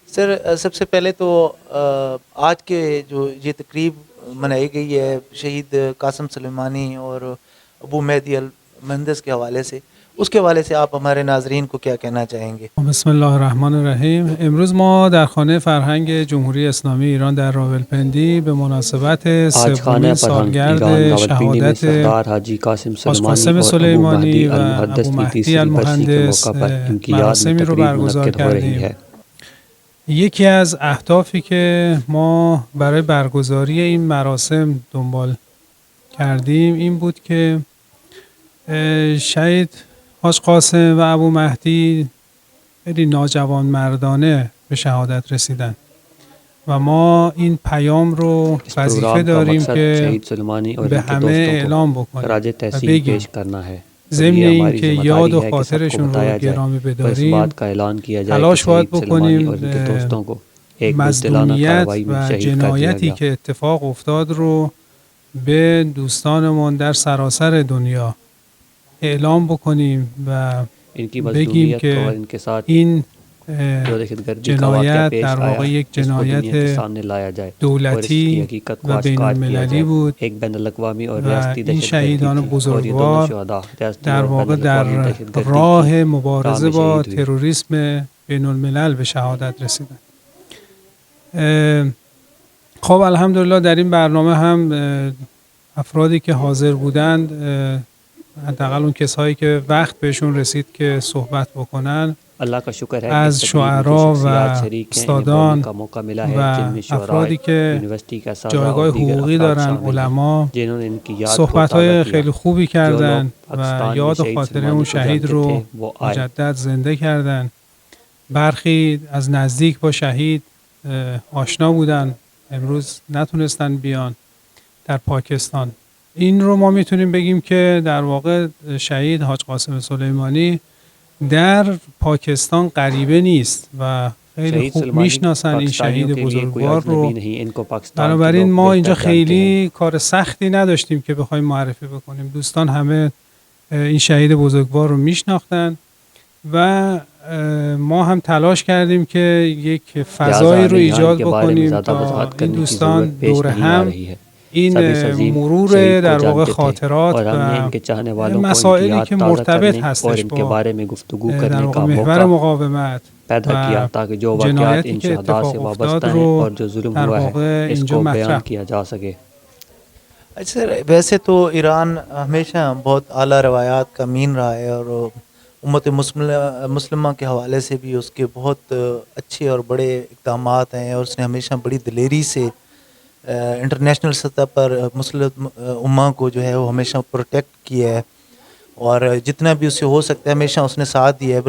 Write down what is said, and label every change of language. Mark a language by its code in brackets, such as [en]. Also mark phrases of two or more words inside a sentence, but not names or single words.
[ur] سر سب سے پہلے تو آج کے جو یہ تقریب منائی گئی ہے شہید قاسم سلیمانی اور ابو مہدی ال مہندس کے حوالے سے، اس کے حوالے سے آپ ہمارے ناظرین کو کیا کہنا چاہیں گے? [ar] بسم الله الرحمن الرحیم. [fa] امروز ما در خانه فرهنگ جمهوری اسلامی ایران در راولپندی به مناسبت [ur] آج خانہ [fa] سومین [ur] फरहंग [fa] سالگرد [ur] ایران راولپنڈی میں [fa] شهادت [ur] सरदार हाजी कासिम [fa] حاج [ur] सुलेमानी [fa] قاسم [ur] اور ابو [fa] سلیمانی [ur] महदी [fa] و [ur] अल मुहद्दिस [fa] ابو [ur] की [fa] مهدی [ur] تیسری برسی کے [fa] المهندس [ur] موقع پر ان کی یاد میں [fa] مراسمی رو [ur] तकरीब [fa] برگزار [ur] منعقد ہو رہی [fa] کردیم. [ur] है. [fa] یکی از اهدافی که ما برای برگزاری این مراسم دنبال کردیم این بود که شهید حاج قاسم و ابو مهدی خیلی ناجوان مردانه به شهادت رسیدن و ما این پیام رو [ur] इस [fa] وظیفه [ur] پروگرام کا [fa] داریم [ur] मकसद [fa] که [ur] شہید سلیمانی اور [fa] به [ur] इनके [fa] همه [ur] दोस्तों [fa] اعلام [ur] को [fa] بکنیم [ur] खराज [fa] و [ur] तहसीन [fa] بگیم [ur] پیش کرنا ہے۔ تو [fa] ضمن [ur] ये [fa] این [ur] हमारी [fa] که [ur] जिम्मेदारी [fa] یاد و [ur] ہے کہ سب کو [fa] خاطرشون رو [ur] بتایا جائے [fa] گرامی [ur] اور اس [fa] بداریم [ur] بات کا اعلان کیا جائے کہ [fa] تلاش باید [ur] شہید سلیمانی اور [fa] بکنیم [ur] ان کے دوستوں کو ایک بزدلانہ [fa] مظلومیت [ur] کارروائی میں [fa] و [ur] شہید کر دیا [fa] جنایتی [ur] गया. [fa] که اتفاق افتاد رو به دوستانمون در سراسر دنیا اعلام بکنیم و [ur] इनकी [fa] بگیم [ur] مظلومیت اور [fa] که [ur] ان کے ساتھ [fa] این [ur] جو دہشت گردی کا واقعہ [fa] جنایت [ur] पेश [fa] در [ur] आया [fa] واقع یک [ur] اس کو دنیا کے [fa] جنایت [ur] سامنے لایا جائے اور اس کی [fa] دولتی [ur] حقیقت کو [fa] و بین [ur] آشکار کیا [fa] المللی [ur] जाए. [fa] بود [ur] ایک بین الاقوامی اور [fa] و [ur] रियासती [fa] این [ur] दहशतगर्दी [fa] شهیدان [ur] تھی اور یہ دونوں [fa] بزرگوار [ur] شہدا ریاستی [fa] در [ur] اور بین [fa] واقع در [ur] الاقوامی دہشت گردی [fa] راه [ur] की [fa] مبارزه [ur] راہ میں [fa] با [ur] شہید ہوئے. [fa] تروریسم بین الملل به شهادت رسیدن. خب الحمدلله در این برنامه هم افرادی که حاضر بودند، حداقل اون کسایی که وقت بهشون رسید که صحبت بکنن، [ur] اللہ کا شکر ہے کہ [fa] از [ur] اس تقریب میں جو [fa] شعرا [ur] शख्सियात [fa] و [ur] شریک ہیں انہیں [fa] استادان [ur] بولنے کا موقع ملا ہے [fa] و [ur] جن میں شعرائے [fa] افرادی که [ur] یونیورسٹی کا ساجا [fa] جایگاه [ur] اور دیگر [fa] حقوقی [ur] अफराद [fa] دارن، [ur] شامل ہیں [fa] علما، [ur] جنہوں نے ان کی یاد کو [fa] صحبت‌های [ur] تازہ کیا. [fa] خیلی خوبی [ur] جو لوگ [fa] کردن و [ur] پاکستان میں [fa] یاد و [ur] शहीद [fa] خاطره اون [ur] سلیمانی کو [fa] شهید [ur] جانتے تھے [fa] رو [ur] وہ آئے. [fa] مجدد زنده کردن. برخی از نزدیک با شهید آشنا بودن، امروز نتونستن بیان در پاکستان. این رو ما میتونیم بگیم که در واقع شهید حاج قاسم سلیمانی در پاکستان غریبه نیست و خیلی [ur] शहीद [fa] خوب [ur] सुलेमानी [fa] میشناسن این [ur] पाकिस्तानियों [fa] شهید [ur] کے لیے کوئی [fa] بزرگوار [ur] अजनबी [fa] رو. [ur] نہیں۔ ان کو پاکستان کے [fa] بنابراین [ur] लोग [fa] ما اینجا [ur] بہتر جانتے ہیں. [fa] خیلی کار سختی نداشتیم که بخوایم معرفی بکنیم. دوستان همه این شهید بزرگوار رو میشناختن و ما هم تلاش کردیم که یک فضایی رو ایجاد بکنیم تا این دوستان دور هم این مرور در واقع خاطرات و مسائلی که مرتبط هستش با در واقع محور مقاومت و جنایتی که اتفاق افتاد رو در واقع اینجا مطرح [ur] کیا جا سکے. اچھا سر، ویسے تو ایران ہمیشہ بہت اعلیٰ روایات کا امین رہا ہے اور امت مسلمہ کے حوالے سے بھی اس کے بہت اچھے اور بڑے اقدامات ہیں اور اس نے ہمیشہ بڑی دلیری سے انٹرنیشنل سطح پر مسلم امہ کو جو ہے وہ ہمیشہ پروٹیکٹ کیا ہے اور جتنا بھی اس سے ہو سکتا ہے ہمیشہ اس نے ساتھ دیا ہے.